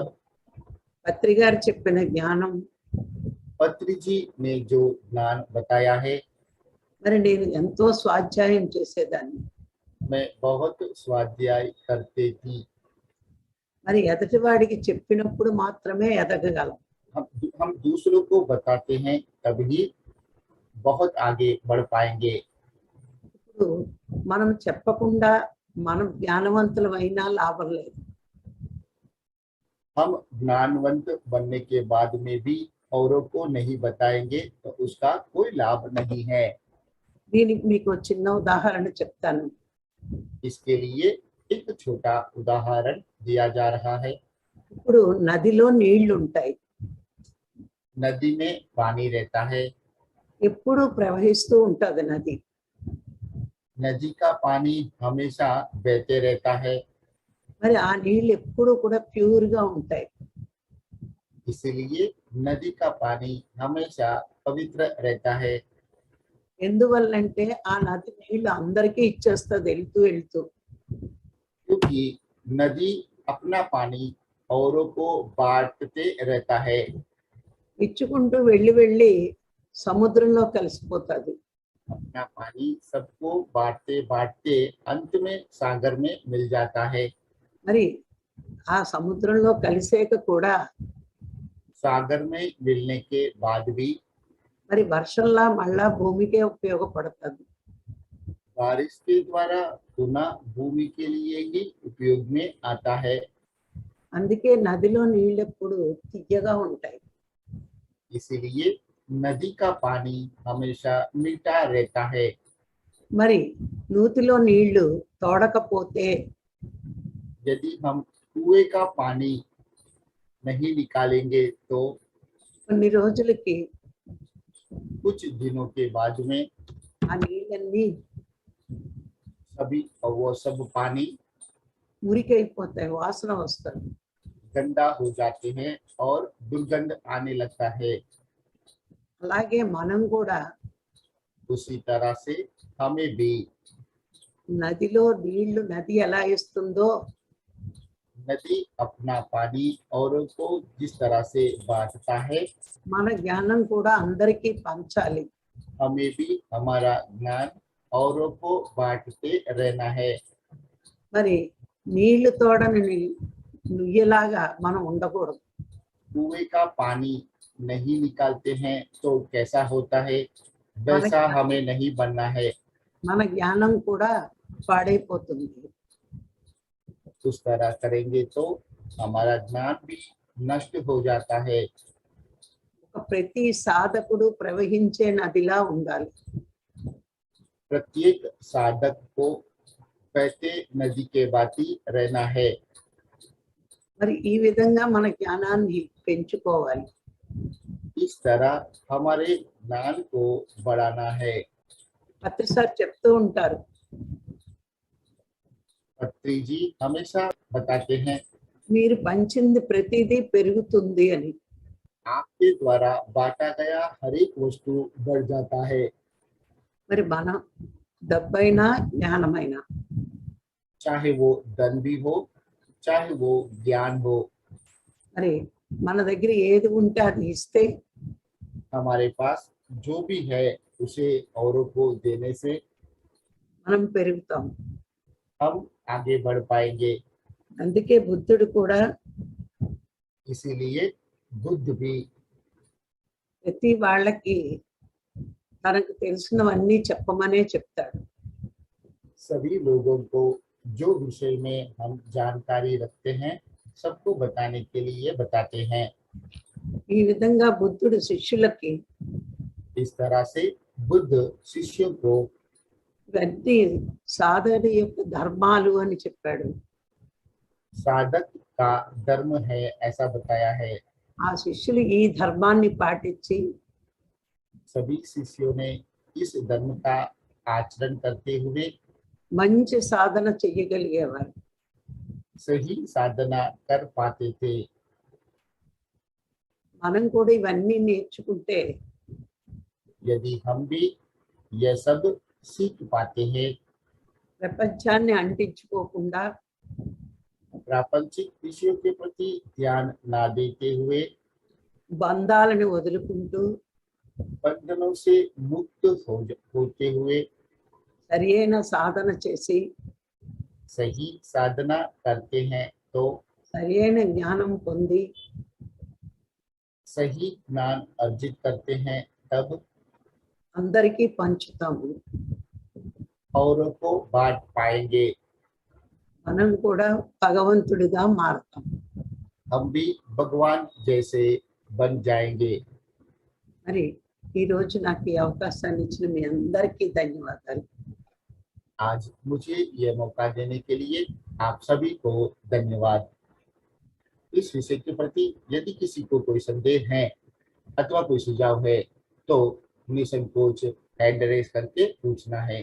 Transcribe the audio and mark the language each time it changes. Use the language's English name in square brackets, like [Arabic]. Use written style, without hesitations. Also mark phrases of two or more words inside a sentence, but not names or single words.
[Telugu] పత్రి గారు చెప్పిన జ్ఞానం [Hindi] पत्री जी ने जो ज्ञान बताया है, [Telugu] మరి నేను ఎంతో స్వాధ్యాయం చేసేదాన్ని. [Hindi] मैं बहुत स्वाध्याय करते थी। [Telugu] మరి ఎదుటివాడికి చెప్పినప్పుడు మాత్రమే ఎదగగలం. [Hindi] हम दूसरों को बताते हैं तभी बहुत आगे बढ़ पाएंगे। [Telugu] ఇప్పుడు మనం చెప్పకుండా మనం జ్ఞానవంతులమైనా లాభం లేదు. [Hindi] हम ज्ञानवंत बनने के बाद में भी औरों को नहीं बताएंगे तो उसका कोई लाभ नहीं है। [Telugu] దీనికి మీకు చిన్న ఉదాహరణ చెప్తాను. [Hindi] इसके लिए एक छोटा उदाहरण दिया जा रहा है। [Telugu] ఇప్పుడు నదిలో నీళ్లు ఉంటాయి, [Hindi] नदी में पानी रहता है, [Telugu] ఎప్పుడు ప్రవహిస్తూ ఉంటది నది. [Hindi] नदी का पानी हमेशा बहते रहता है, [Telugu] మరి ఆ నీళ్ళు ఎప్పుడు కూడా ప్యూర్ గా ఉంటాయి. [Hindi] इसलिए नदी का पानी हमेशा पवित्र रहता है। [Telugu] ఎందువల్లంటే ఆ నది నీళ్లు అందరికీ ఇచ్చేస్తుంది వెళ్తూ వెళ్తూ. [Hindi] क्योंकि नदी अपना पानी औरों को बांटते रहता है, [Telugu] ఇచ్చుకుంటూ వెళ్ళి వెళ్ళి సముద్రంలో కలిసిపోతుంది. [Hindi] अपना पानी सबको बांटते बांटते अंत में सागर में मिल जाता है। [Telugu] మరి ఆ సముద్రంలో కలిసేక కూడా [Hindi] सागर में मिलने के बाद भी [Telugu] మరి వర్షంలా మళ్ళా భూమికే ఉపయోగపడుతుంది. [Hindi] बारिश के द्वारा पुनः भूमि के लिए ही उपयोग में आता है। [Telugu] అందుకే నదిలో నీళ్ళు ఎప్పుడు తియ్యగా ఉంటాయి. [Hindi] इसीलिए नदी का पानी हमेशा मीठा रहता है। [Telugu] మరి నూతిలో నీళ్లు తోడకపోతే [Hindi] यदि हम कुएं का पानी नहीं निकालेंगे तो [Telugu] కొన్ని రోజులకి [Hindi] कुछ दिनों के बाद में [Telugu] ఆ నీళ్ళన్నీ [Hindi] वो सब पानी [Telugu] మురికైపోతాయి, వాసన వస్తుంది. [Hindi] गंदा हो जाते हैं और दुर्गंध आने लगता है। [Telugu] అలాగే మనం కూడా [Hindi] उसी तरह से हमें भी [Telugu] నదిలో నీళ్లు నది ఎలా ఇస్తుందో [Hindi] नदी अपना पानी औरों को जिस तरह से बांटता है, [Telugu] మన జ్ఞానం కూడా అందరికీ పంచాలి. [Hindi] हमें भी हमारा ज्ञान औरों को बांटते रहना है. [Telugu] మరి నీళ్లు తోడని నుయ్యలాగా మనం ఉండకూడదు. [Hindi] कुएं का पानी नहीं निकालते हैं तो कैसा होता है, वैसा हमें नहीं बनना है. [Telugu] మన జ్ఞానం కూడా పాడైపోతుంది. [Hindi] उस तरह करेंगे तो हमारा ज्ञान भी नष्ट हो जाता है. [Telugu] ప్రతి సాధకుడు ప్రవహించే నదిలా ఉండాలి. [Hindi] प्रत्येक साधक को बहते नदी के भांति रहना है. [Telugu] మరి ఈ విధంగా మన జ్ఞానాన్ని పెంచుకోవాలి. [Hindi] इस तरह हमारे ज्ञान को बढ़ाना है. [Telugu] ప్రతిసారి చెప్తూ ఉంటారు, [Hindi] पत्री जी हमेशा बताते हैं, [Telugu] మీరు పంచింది ప్రతిదీ పెరుగుతుంది అని. [Hindi] आपके द्वारा बांटा गया हर एक वस्तु बढ़ जाता है. [Telugu] మరి మన డబ్బైనా జ్ఞానమైనా [Hindi] चाहे वो धन भी हो, चाहे वो ज्ञान हो, [Telugu] మరి మన దగ్గర ఏది ఉంటే అది ఇస్తే [Hindi] हमारे पास जो भी है उसे औरों को देने से [Telugu] మనం పెరుగుతాం. [Hindi] हम आगे बढ़ पाएंगे. [Telugu] అందుకే బుద్ధుడు కూడా [Hindi] इसीलिए बुद्ध भी [Telugu] ప్రతి వాళ్ళకి తనకు తెలిసినవన్నీ చెప్పమనే చెప్తాడు. [Hindi] सभी लोगों को जो विषय में हम जानकारी रखते हैं सबको बताने के लिए बताते हैं. [Telugu] ఈ విధంగా బుద్ధుడు శిష్యులకి [Hindi] इस तरह से बुद्ध शिष्यों को [Telugu] ఇవన్నీ సాధన యొక్క ధర్మాలు అని చెప్పాడు. [Hindi] साधक का धर्म है ऐसा बताया है. [Telugu] ఆ శిష్యులు ఈ ధర్మాన్ని పాటించి [Hindi] सभी शिष्यों ने इस धर्म का आचरण करते हुए [Telugu] మంచి సాధన చెయ్యగలిగేవారు. [Hindi] सही साधना कर पाते थे. [Telugu] మనం కూడా ఇవన్నీ నేర్చుకుంటే [Hindi] यदि हम भी यह सब सीख पाते हैं, [Telugu] ప్రపంచాన్ని అంటించుకోకుండా [Hindi] प्रापंचिक विषयों के प्रति ध्यान ना देते हुए [Telugu] బంధాలను వదులుకుంటూ [Hindi] बंधनों से मुक्त होते हुए [Telugu] సరియైన సాధన చేసి [Hindi] सही साधना करते हैं तो [Telugu] సరియైన జ్ఞానం పొంది [Hindi] सही ज्ञान अर्जित करते हैं, तब [Telugu] అందరికీ పంచుతాము. [Hindi] औरों को बांट पाएंगे. [Telugu] మనం కూడా భగవంతుడిగా మారుతాం. [Hindi] हम भी भगवान जैसे बन जाएंगे. [Telugu] మరి ఈ రోజు నాకు ఈ అవకాశాన్ని ఇచ్చిన మీ అందరికీ ధన్యవాదాలు. [Hindi] आज मुझे यह मौका देने के लिए आप सभी को धन्यवाद. इस विषय के प्रति यदि किसी को कोई संदेह है अथवा कोई सुझाव है तो निसंकोच [English] hand raise [Hindi] करके पूछना है.